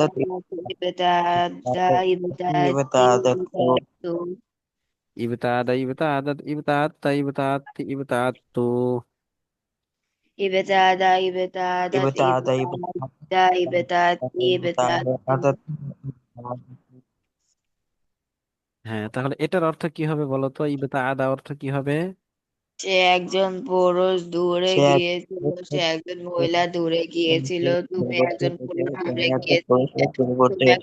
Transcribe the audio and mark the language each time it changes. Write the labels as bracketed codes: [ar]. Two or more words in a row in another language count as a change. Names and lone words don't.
[ar] ابتعد ابتعدتِ ইবতাআদা ইবতাআত্তু। ابتعد ابتعدت ابتعدتَ ابتعدتِ ابتعدتُ. ابتعد ابتعدت ইবতাআদা ابتعدتَ ابتعدتِ ابتعدتُ. ইবতাআদা। [bn] হ্যাঁ, তাহলে এটার অর্থ কি হবে বলো তো? ইবতাআদা অর্থ কি হবে? সে একজন পুরুষ দূরে সে এক গিয়েছিল, সে একজন মহিলা দূরে গিয়েছিল, তুমি দূরবর্তী একজন হয়েছে। পুরুষ তুমি দূরে একটা পুরুষ গিয়েছিলে, লোক দূরবর্তী তুমি হয়েছে।